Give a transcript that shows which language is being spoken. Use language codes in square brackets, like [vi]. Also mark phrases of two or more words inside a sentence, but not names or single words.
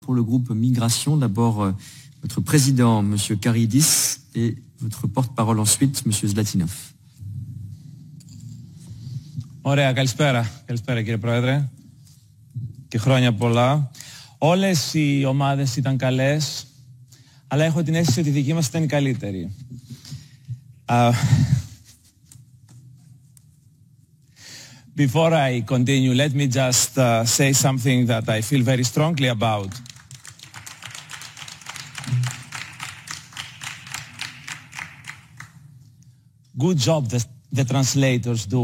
[fr] pour le groupe Migration. D'abord, votre président, M. Karidis, et votre porte-parole ensuite, M. Zlatinov. [el] Ωραία, καλησπέρα. Καλησπέρα κύριε Πρόεδρε. Και χρόνια πολλά. Όλες οι ομάδες ήταν καλές, αλλά έχω την αίσθηση ότι η δική μας ήταν η καλύτερη. [en] Before I continue, let me just say something that I feel very strongly about. Good job the translators do.